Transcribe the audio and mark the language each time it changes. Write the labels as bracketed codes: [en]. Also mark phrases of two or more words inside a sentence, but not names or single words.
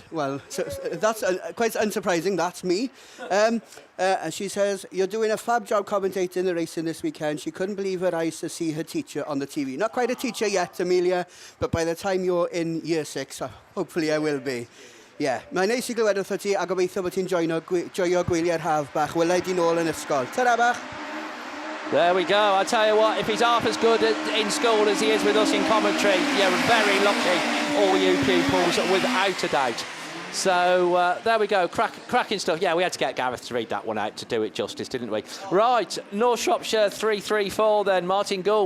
[en] Well, so that's quite unsurprising. That's me. And she says, you're doing a fab job commentating the racing this weekend. She couldn't believe her eyes to see her teacher on the TV. Not quite a teacher yet, Amelia, but by the time you're in year 6, hopefully I will be. Yeah, [cy] mae'n neis I glywed wrtho ti, a gobeithio bod ti'n joio gwyliau'r haf bach. Welai di nôl yn ysgol. Ta-ra bach! [en] There we go. I tell you what, if he's half as good in school as he is with us in commentary, you're very lucky, all you pupils, without a doubt. So there we go, cracking stuff. Yeah, we had to get Gareth to read that one out to do it justice, didn't we? Right, North Shropshire 334 then, Martin Gould.